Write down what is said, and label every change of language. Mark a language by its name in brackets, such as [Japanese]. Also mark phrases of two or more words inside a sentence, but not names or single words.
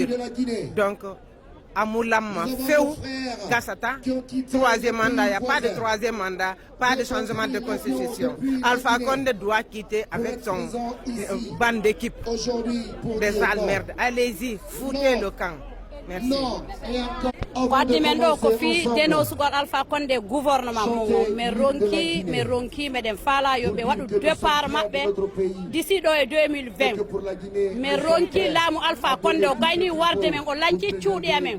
[French] Donc, à Moulam, Féou, Gassata, troisième mandat, il n'y a pas de troisième mandat, pas de changement de constitution. Alpha Condé doit quitter avec son bande d'équipe des sales merdes. Allez-y, foutez le camp. Merci. [Fula] wadde men ɗo ko fi deno sugol Alpha Condé gouvernement mum min ronki meɗen faala yoɓe waɗu départ maɓɓe d'ici ɗo e 2020 min ronki laamu Alpha Condé o gayni warde men o lanci cuuɗi amen